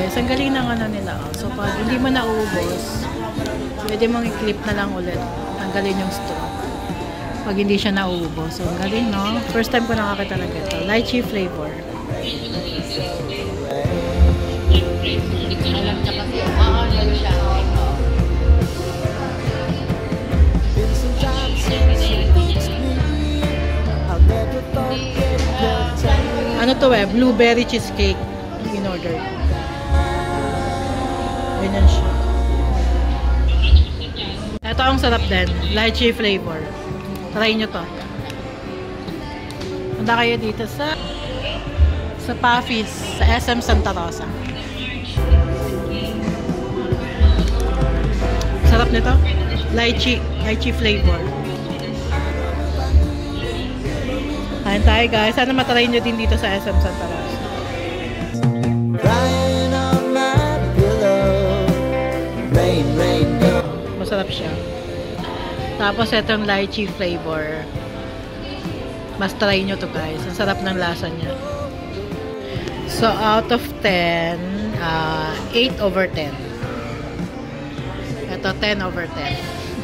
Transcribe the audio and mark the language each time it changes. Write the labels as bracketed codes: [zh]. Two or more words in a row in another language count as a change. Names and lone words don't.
[tl] Ang galing ng ano nila, oh. So, pag hindi mo nauubos, pwede mong i-clip na lang ulit. Tanggalin yung straw. Pag hindi siya nauubos. So, ang galing, no? [en] First time [tl] ko nakakita ng ito. [en] Lychee flavor. [tl] Alam niya kasi, ano siya. [en] Been some time since you fixed me. I'll never forget the time. [tl] Ano to [en] blueberry cheesecake in order. [tl] Ganyan siya. Ito ang sarap din. [en] Lychee flavor. [tl] Try nyo to. Punta kayo dito sa Puffy's sa SM Santa Rosa. Sarap nito. [en] Lychee flavor. [tl] Kain tayo guys. Sana matry nyo din dito sa SM Santa Rosa. [en] Crying on my pillow. Rain, rain, go. [tl] Masarap siya. Tapos itong [en] lychee flavor. [tl] Mas try nyo to guys. Ang sarap ng lasa niya. [en] So out of 10, 8/10. [tl] Ito 10/10.